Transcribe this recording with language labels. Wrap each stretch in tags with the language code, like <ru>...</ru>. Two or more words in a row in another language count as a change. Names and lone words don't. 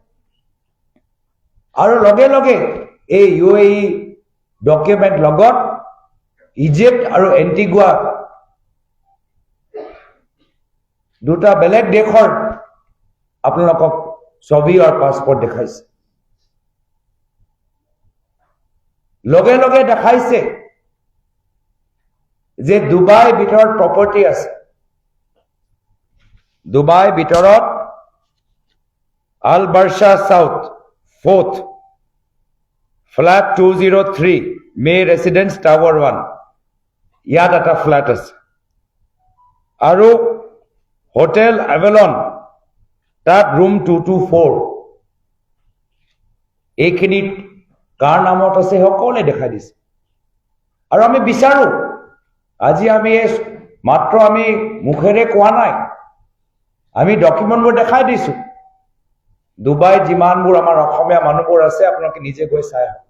<as>আৰু লগে লগে এই UAE ডকুমেণ্ট লগত ইজিপ্ট আৰু এন্টিগুৱা দুটা বেলেগ দেশৰ আপোনালোকক ছবি আৰু পাছপোৰ্ট দেখাইছে। লগে লগে দেখাইছে যে ডুবাই ভিতৰত প্ৰপাৰ্টি আছে। ডুবাই ভিতৰত আল বাৰ্ষা সাউথ 4th ফ্ল্যাট 203 মে ৰেসিডেন্স টাৱাৰ 1 ইয়াত এটা ফ্ল্যাট আছে। আৰু হোটেল এভেলন তাত ৰুম 224, এইখিনিত কাৰ নামত আছে সকলোৱে দেখাই দিছে আৰু আমি বিচাৰো আজি আমি মাত্ৰ আমি মুখেৰে কোৱা নাই আমি ডকুমেণ্টবোৰ দেখাই দিছো ডুবাইত যিমানবোৰ আমাৰ অসমীয়া মানুহবোৰ আছে আপোনালোকে নিজে গৈ চাই</as>